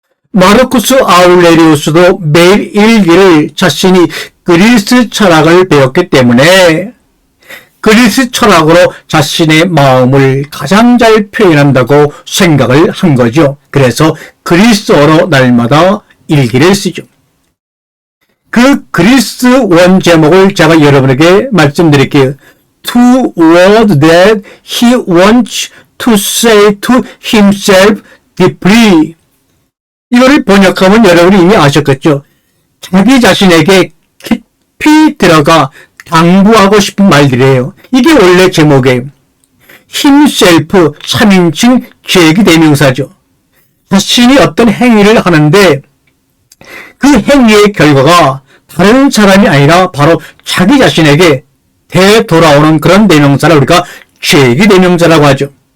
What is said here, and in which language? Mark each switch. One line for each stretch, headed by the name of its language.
Korean: 마르쿠스 아울레리우스도 매일 일기를 자신이 그리스 철학을 배웠기 때문에 그리스 철학으로 자신의 마음을 가장 잘 표현한다고 생각을 한 거죠. 그래서 그리스어로 날마다 일기를 쓰죠. 그 그리스 원 제목을 제가 여러분에게 말씀드릴게요.
English: Two words that he wants to say to himself deeply.
Korean: 이거를 번역하면 여러분이 이미 아셨겠죠. 자기 자신에게 깊이 들어가 당부하고 싶은 말들이에요. 이게 원래 제목이에요. himself 3인칭 제기대명사죠. 자신이 어떤 행위를 하는데 그 행위의 결과가 다른 사람이 아니라 바로 자기 자신에게 되돌아오는 그런 대명사를 우리가 제기대명사라고 하죠.